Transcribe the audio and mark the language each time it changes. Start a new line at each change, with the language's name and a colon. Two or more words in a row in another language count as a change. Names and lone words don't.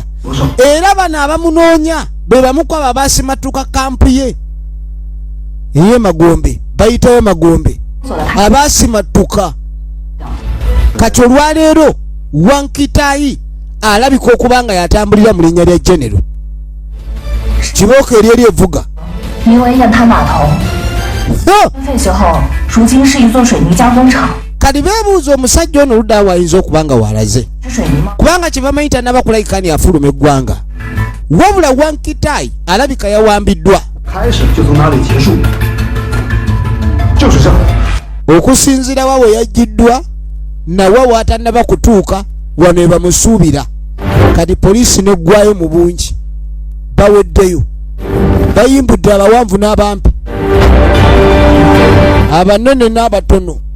Ganda: Era bano abamunoonya be bamuku abo abaasimatuka kampu ye eye Magombe bayitayo Magombe abaasimatuka. Kati olwaleero Wankitayi alabika okubanga yatambulira mu linnya lya General Kibooko eryeri evuga.
Chinese: 因为雁滩码头 废墟后，如今是一座水泥加工厂。
Ganda: Kati beebuuza omusajja ono oludda wayinza okubanga walaze
Chinese: 是水泥吗？
Ganda: kubanga kye bamayita n'abakulayikani afuluma eggwanga. Wabula Wankitayi alabika yawambiddwa.
Chinese: 开始就从哪里结束，就是这儿。
Ganda: Okusinziira wa we yajjiddwa nawe waatannaba kutuuka wano ebamusuubira. Kati poliisi neggwayo mu bungi baweddeyo bayimbudde abawanvu n'abampi abanene n'abatono.